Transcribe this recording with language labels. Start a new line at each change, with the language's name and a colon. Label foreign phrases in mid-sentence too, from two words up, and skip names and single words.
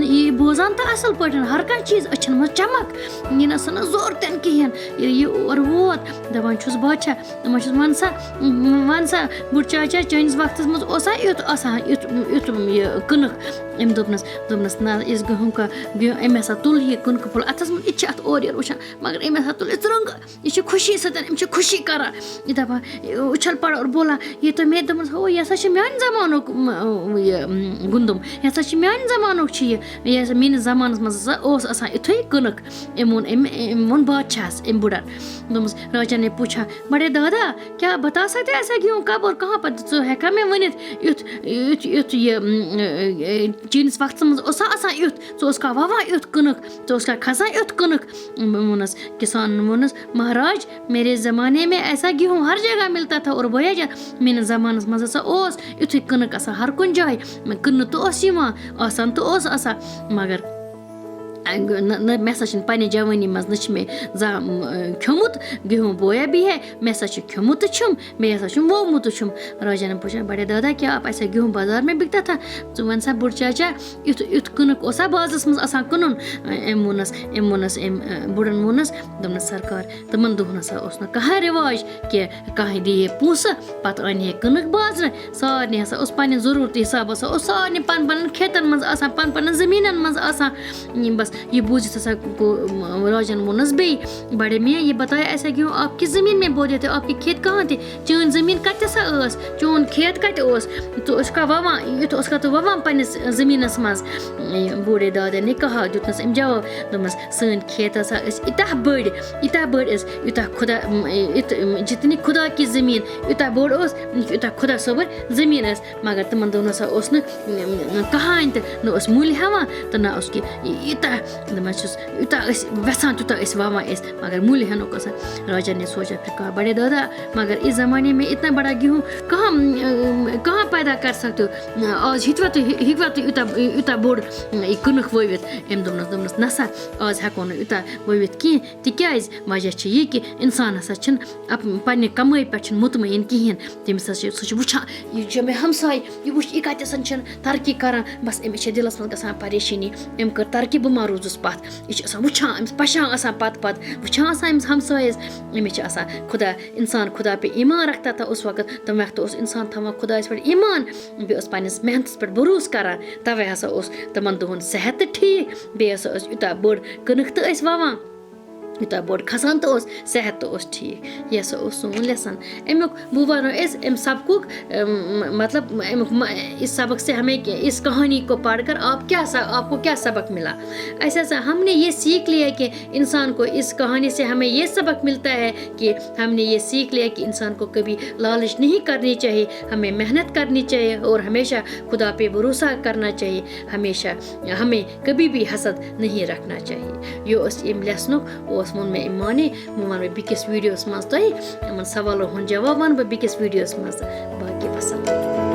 Kashmiri: نہٕ یہِ بوزان تہِ اصل پٲٹھۍ ہر کانٛہہ چیٖز أچھن منٛز چمک یہِ نہ سا نہٕ زوٚر تہِ نہٕ کِہیٖنۍ یہِ اور ووت دپان چھُس بادشاہ دپان چھُس وَن سا بُڈٕ چاچا چٲنِس وقتس منٛز اوسا یُتھ آسان یُتھ یہِ کٕنک أمۍ دوٚپنس نہ یُس
Urdu: گیہوٗں کا
Kashmiri: أمۍ ہسا تُل یہِ کٕنکہٕ پھوٚل اَتھس منٛز یہِ تہِ چھِ اَتھ اورٕ یورٕ وٕچھان مگر أمۍ ہسا تُل یہِ رنٛگ یہِ چھِ خوشی سۭتۍ أمۍ چھِ خوشی کران یہِ دپان
Urdu: اُچھل پڑا اور بولا
Kashmiri: یہِ تۄہہِ مےٚ دوٚپمَس ہو یہِ ہسا چھُ میانہِ زمانُک یہِ گُندُم یہِ ہسا چھُ میانہِ زمانُک چھُ یہِ ہسا میٲنِس زمانس منٛز ہسا اوس آسان یِتھُے کٕنک أمۍ ووٚن بادشاہس أمۍ بُڈن دوٚپمَس
Urdu: راجا نے پوٗچھا بڑے دادا
Kashmiri: کیٛاہ
Urdu: بتا سکتے ایسا گیہوٗں کب اور کہاں پر
Kashmiri: ژٕ ہٮ۪کھا مےٚ ؤنِتھ یُتھ یہِ چٲنِس وقتس منٛز اوسا آسان یُتھ ژٕ اوسکھا وَوان یُتھ کٕنک ژٕ اوسکھا کھسان یُتھ کٕنک ووٚنُس کسانن ووٚنُس
Urdu: مہاراج میرے زمانے میں ایسا گیہوٗں ہر جگہ ملتا تھا اور بھیا جان
Kashmiri: میٲنِس زمانس منٛز ہسا اوس یُتھُے کٕنک آسان ہر کُنہِ جایہِ کٕننہٕ تہِ اوس یِوان آسان تہِ اوس آسان مگر مےٚ ہسا چھُنہٕ پننہِ جوٲنی منٛز نہ چھُ مےٚ زانٛہہ کھیوٚمُت گیہوٗں
Urdu: بویا بھی ہے
Kashmiri: مےٚ ہسا چھُ کھیوٚمُت تہِ چھُم بیٚیہِ ہسا چھُم ووٚمُت تہِ چھُم
Urdu: راجا نے پوٗچھا بڑے دادا
Kashmiri: کیٛاہ
Urdu: آپ ایسا گیہوٗں بازار میں بِکتا تھا
Kashmiri: ژٕ وَن سا بُڈٕ چاچا یُتھ کٕنک اوسا بازرس منٛز آسان کٕنُن أمۍ ووٚنُس أمۍ بُڈن ووٚنُس دوٚپنَس سرکار تِمن دۄہن ہسا اوس نہٕ کٕہٕنۍ رِواج کہِ کانٛہہ دِی ہے پونٛسہٕ پتہٕ انہِ ہے کٕنک بازرٕ سارنٕے ہسا اوس پننہِ ضروٗرتہٕ حِساب ہسا اوس سارنٕے پنٕنٮ۪ن کھیتن منٛز آسان پنٕنٮ۪ن زٔمیٖنن منٛز آسان بس یہِ بوٗزِتھ ہسا گوٚو راجن ووٚنُس بیٚیہِ
Urdu: بڑے میاں یہِ بتایا ایسا گیہوٗں آپ کِس زٔمیٖن میں بوے تھے آپ کے کھیت کہاں تھے
Kashmiri: چٲنۍ زٔمیٖن کتہِ ہسا ٲس چون کھیت کتہِ اوس ژٕ اوسکھا وَوان یُتھ اوسکھا ژٕ وَوان پننِس زٔمیٖنس منٛز
Urdu: بوٗڑے دادا نے کہا
Kashmiri: دیُتنَس أمۍ جواب دوٚپمَس سٲنۍ کھیت ہسا ٲسۍ ییٖتیٛاہ بٔڑۍ ٲسۍ یوٗتاہ خۄدا
Urdu: جتنی خۄدا کی زٔمیٖن
Kashmiri: یوٗتاہ بوٚڑ اوس یوٗتاہ خۄدا صٲبٕر زٔمیٖن ٲس مگر تِمن دۄہن ہسا اوس نہٕ کٕہٕنۍ تہِ نہ اوس مُلۍ ہٮ۪وان تہٕ نہ اوس کینٛہہ یوٗتاہ دپان چھُس یوٗتاہ ٲسۍ وٮ۪ژھان تیوٗتاہ ٲسۍ وَوان أسۍ مگر مُلۍ ہٮ۪نُک اوس
Urdu: راجا نے سوچا پھر کہا بڑے دادا مگر اس زمانے میں اتنا بڑا گیہوٗں کہاں پیدا کر سکتے ہو
Kashmiri: آز ہیٚکوا تُہۍ یوٗتاہ بوٚڑ کٕنک ؤوِتھ أمۍ دوٚپنَس نہ سا آز ہٮ۪کو نہٕ یوٗتاہ ؤوِتھ کینٛہہ تِکیٛازِ وجہ چھِ یہِ کہِ اِنسان ہسا چھِنہٕ پننہِ کمٲے پٮ۪ٹھ چھُنہٕ مطمعین کِہیٖنۍ تٔمِس ہسا سُہ چھُ وٕچھان یہِ چھُ مےٚ ہمساے یہِ وٕچھ یہِ کتٮ۪سن چھِنہٕ ترقی کران بس أمِس چھِ دِلس منٛز گژھان پریشٲنی أمۍ کٔر ترقی بہٕ ما روٗزُس پتھ یہِ چھُ آسان وٕچھان أمِس پشان آسان پتہٕ وٕچھان آسان أمِس ہمسایس أمِس چھِ آسان
Urdu: خۄدا پہ ایمان رکھتا تھا اس وقت
Kashmiri: تَمہِ وقتہٕ اوس اِنسان تھاوان خۄدایَس پٮ۪ٹھ ایمان بیٚیہِ اوس پننِس محنتس پٮ۪ٹھ بروسہٕ کران تَوے ہسا اوس تِمن دۄہن صحت تہِ ٹھیٖک بیٚیہِ ہسا ٲس یوٗتاہ بٔڑ کٕنک تہِ ٲسۍ وَوان یوٗتاہ بوٚڑ کھسان تہِ اوس صحت تہِ اوس ٹھیٖک یہِ ہسا اوس سون لیسن امیُک بہٕ وَنو أسۍ اَمہِ سبقُک مطلب امیُک
Urdu: اس سبق سے ہمیں اس کہانی کو پڑھ کر آپ کو کیا سبق ملا ایسا ہم نے یہ سیکھ لیا کہ انسان کو اس کہانی سے ہمیں یہ سبق ملتا ہے کہ ہم نے یہ سیکھ لیا کہ انسان کو کبھی لالچ نہیں کرنی چاہیے ہمیں محنت کرنی چاہیے اور ہمیشہ خدا پہ بھروسہ کرنا چاہیے ہمیشہ ہمیں کبھی بھی حسد نہیں رکھنا چاہیے یہ اس
Kashmiri: امہِ لیسنُک اوس ووٚن مےٚ أمۍ مانے وۄنۍ وَنہٕ بہٕ بیٚکِس ویٖڈیوَس منٛز تۄہہِ یِمن سوالو ہُنٛد جواب وَنہٕ بہٕ بیٚکِس ویٖڈیوَس منٛز باقٕے وَسلام